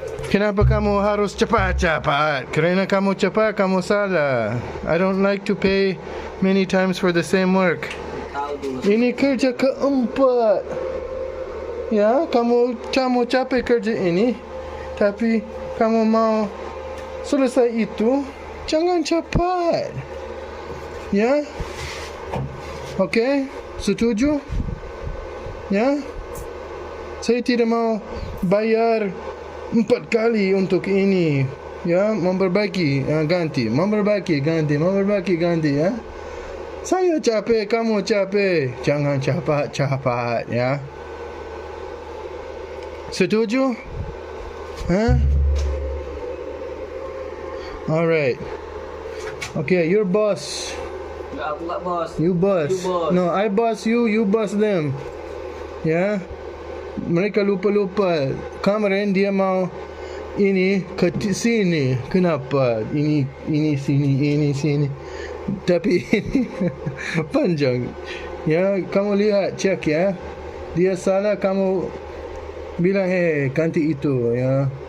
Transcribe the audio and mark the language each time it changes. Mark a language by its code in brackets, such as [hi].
[id] Kenapa kamu harus cepat? Karena kamu cepat, kamu salah. [en] I don't like to pay many times for the same work. [id] Ini kerja keempat. Ya, kamu capek kerja ini, tapi kamu mau selesai itu, jangan cepat. Ya? Okay? Setuju? Ya? Saya tidak mau bayar 4 kali untuk ini. Ya, memperbaiki, ganti ya. Saya capek, kamu capek. Jangan cepat ya. Setuju? Huh? [en] Alright. Okay, you're boss. [id] Enggak, aku nggak bos. [en] You boss. No, I boss you, you boss them. [id] Ya. Mereka lupa. Kemarin dia mau ini ke sini. Kenapa? Ini sini. Tapi ini panjang. Ya, kamu lihat, cek ya. Dia salah, kamu bilang, hey, ganti itu ya.